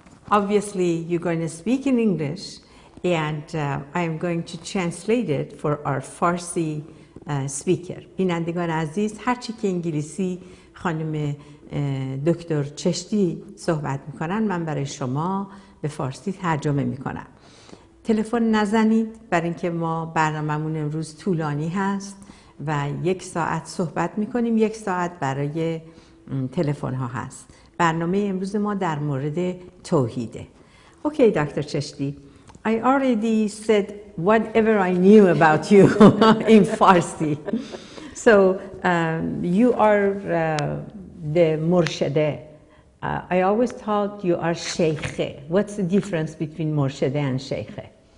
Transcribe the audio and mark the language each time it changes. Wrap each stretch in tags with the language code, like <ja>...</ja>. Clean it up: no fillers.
<en>Obviously, you're going to speak in English, and I'm going to translate it for our Farsi speaker.</en> <fa>بینندگان عزیز، هرچی که انگلیسی خانم دکتر چشتی صحبت میکنن من برای شما به فارسی ترجمه میکنم. تلفن نزنید برای اینکه ما برنامه‌مون امروز طولانی هست و 1 ساعت صحبت میکنیم، 1 ساعت برای تلفن ها هست. برنامه امروز ما در مورد توحیده.</fa> <en>Okay, Dr. Cheshti, I already said whatever I knew about you in Farsi. So you are the Murshede. I always thought you are Sheikhe. What's the difference between Murshede and Sheikhe?</en>